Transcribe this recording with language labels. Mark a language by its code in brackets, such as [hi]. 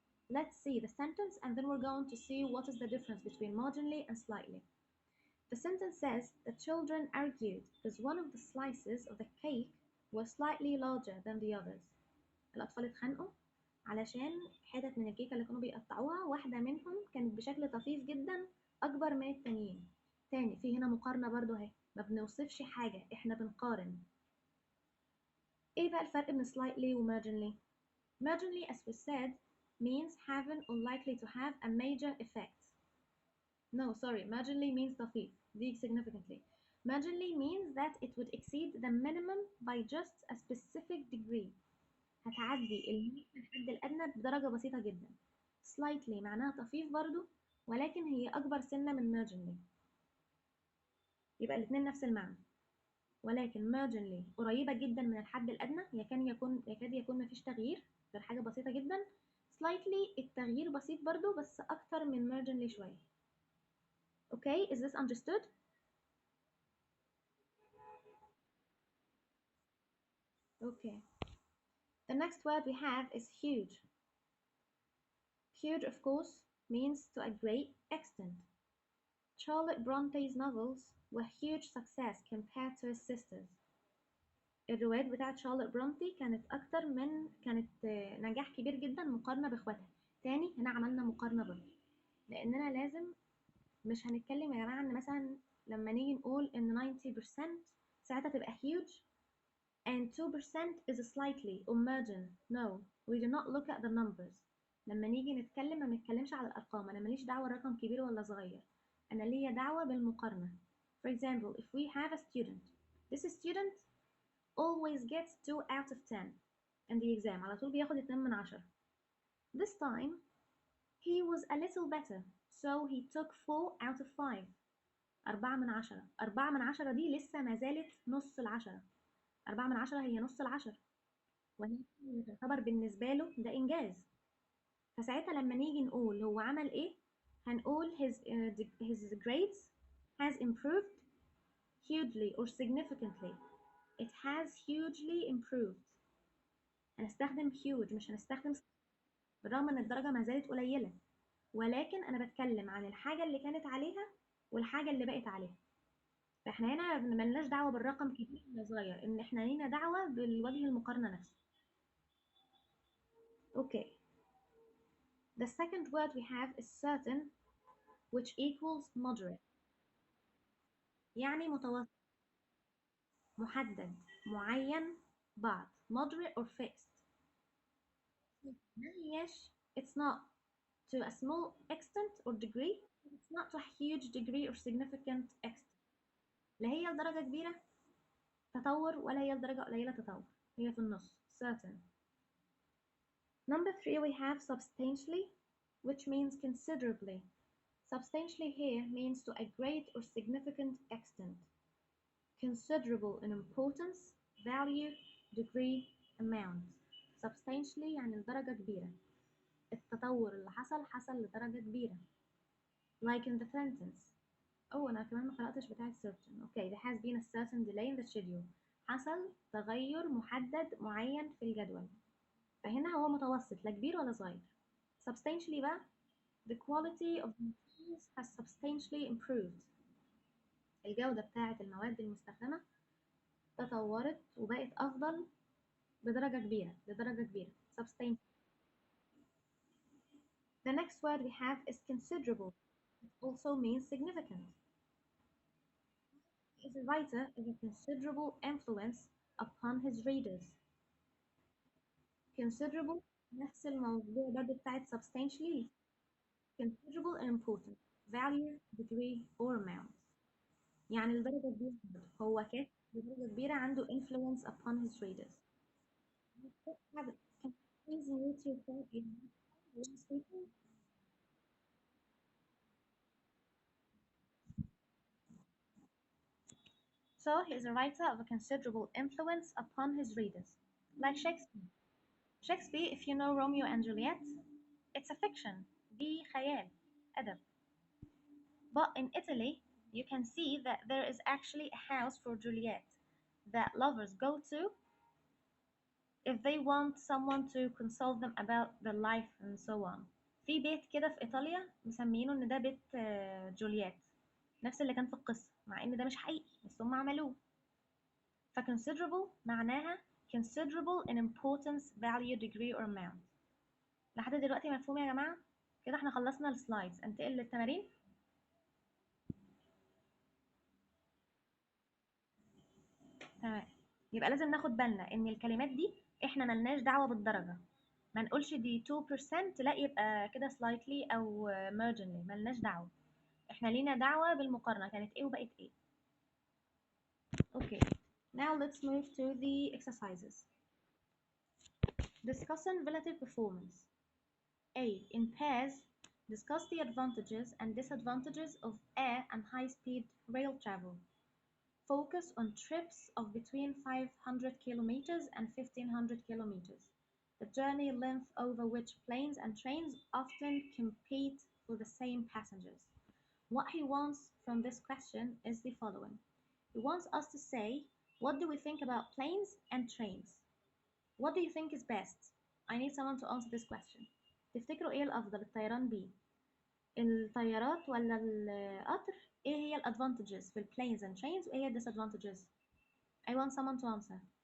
[en] Let's see the sentence and then we're going to see what is the difference between marginally and slightly. The sentence says the children argued because one of the slices of the cake was slightly larger than the others. [ar] الأطفال اتخانقوا علشان حتت من الكيكة اللي كانوا بيقطعوها واحدة منهم كانت بشكل طفيف جدا أكبر من التانيين. تاني في هنا مقارنة برضو اهي، ما بنوصفش حاجة، احنا بنقارن. ايه بقى الفرق بين [en] slightly و marginally؟ Marginally, as we said, means having or likely to have a major effect. No, sorry, marginally means طفيف. دي significantly. marginally means that it would exceed the minimum by just a specific degree. [ar] هتعدي الحد الأدنى بدرجة بسيطة جدا. slightly معناها طفيف برضو، ولكن هي أكبر سنة من marginally. يبقى الاتنين نفس المعنى. ولكن marginally قريبة جدا من الحد الأدنى، يكاد يكون مفيش تغيير غير حاجة بسيطة جدا. slightly التغيير بسيط برضو بس أكتر من marginally شوية. [en] Okay, is this understood? Okay. The next word we have is huge. Huge, of course, means to a great extent. Charlotte Bronte's novels were huge success compared to his sisters. [ar] الروايات بتاعت شارلوت برونتي كانت نجاح كبير جدا مقارنة بإخواتها. تاني هنا عملنا مقارنة برضه، لأننا لازم مش هنتكلم يا جماعة إن مثلا لما نيجي نقول إن 90% ساعتها تبقى [en] huge and 2% is slightly or margin. No, we do not look at the numbers. [ar] لما نيجي نتكلم ما بنتكلمش على الأرقام. أنا ماليش دعوة الرقم كبير ولا صغير، أنا ليا دعوة بالمقارنة. [en] For example, if we have a student, this student always gets 2 out of 10 in the exam. [ar] على طول بياخد 2 من 10. [en] This time he was a little better, so he took 4 out of 5. [ar] 4 من 10. 4 من 10 دي لسه ما زالت نص العشرة. 4 من 10 هي نص العشرة، وهي تعتبر بالنسبة له ده إنجاز. فساعتها لما نيجي نقول هو عمل إيه، هنقول [en] his grades has improved hugely or significantly. It has hugely improved. [ar] هنستخدم huge مش هنستخدم، بالرغم ان الدرجة ما زالت قليلة، ولكن انا بتكلم عن الحاجة اللي كانت عليها والحاجة اللي بقت عليها. فاحنا هنا ملناش دعوة بالرقم كبير ولا صغير، ان احنا لينا دعوة بالوجه المقارنة نفسه. [en] Okay. The second word we have is certain, which equals moderate. [ar] يعني متوسط، محدد، معين، بعض. [en] Moderate or fixed. [ar] ما هياش [en] it's not to a small extent or degree. It's not to a huge degree or significant extent. [ar] لا هي لدرجة كبيرة تطور ولا هي لدرجة قليلة تطور، هي في النص. [en] certain. Number 3 we have substantially, which means considerably. Substantially here means to a great or significant extent. Considerable in importance, value, degree, amount. [ar] Substantially يعني لدرجة كبيرة. التطور اللي حصل لدرجة كبيرة. [en] Like in the sentence. [ar] أنا كمان ما قرأتش بتاعة certain. [en] Okay, there has been a certain delay in the schedule. [ar] حصل تغير محدد معين في الجدول. فهنا هو متوسط، لا كبير ولا صغير. [en] Substantially بقى the quality of the materials has substantially improved. [ar] الجودة بتاعة المواد المستخدمة تطورت وبقت أفضل بدرجة كبيرة، substantially. [en] The next word we have is considerable. It also means significant. Is a writer of a considerable influence upon his readers. Considerable نفس الموضوع برضه بتاعت substantially. Considerable and important. Value, degree, or amount. [ar] يعني لدرجة كبيرة، هو كاتب لدرجة كبيرة عنده [en] influence upon his readers. Can you please mute your phone when speaking? So he is a writer of a considerable influence upon his readers. Like Shakespeare. Shakespeare, if you know Romeo and Juliet, it's a fiction. [ar] دي خيال، أدب. [en] But in Italy, you can see that there is actually a house for Juliet that lovers go to if they want someone to console them about their life and so on. [ar] في بيت كده في إيطاليا مسمينه إن ده بيت جولييت، نفس اللي كان في القصة، مع إن ده مش حقيقي بس هم عملوه. [en] فconsiderable معناها considerable in importance, value, degree or amount. [ar] لحد دلوقتي مفهوم يا جماعة؟ كده احنا خلصنا السلايدز، انتقل للتمارين. تمام، يبقى لازم ناخد بالنا ان الكلمات دي احنا ملناش دعوة بالدرجة. ما نقولش دي 2% لا يبقى كده slightly او marginally، ملناش دعوة. احنا لينا دعوة بالمقارنة، كانت ايه وبقت ايه. [en] Now let's move to the exercises. Discussing relative performance. A. In pairs, discuss the advantages and disadvantages of air and high-speed rail travel. Focus on trips of between 500 kilometers and 1500 kilometers, the journey length over which planes and trains often compete for the same passengers. What he wants from this question is the following. He wants us to say, what do we think about planes and trains? What do you think is best? I need someone to answer this question. [ar] تفتكروا ايه الأفضل الطيران بيه؟ الطيارات ولا القطر؟ ايه هي الادفانتجز في البلينز [en] and trains [ar] وايه هي الديسادفانتجز؟ [en] I want someone to answer.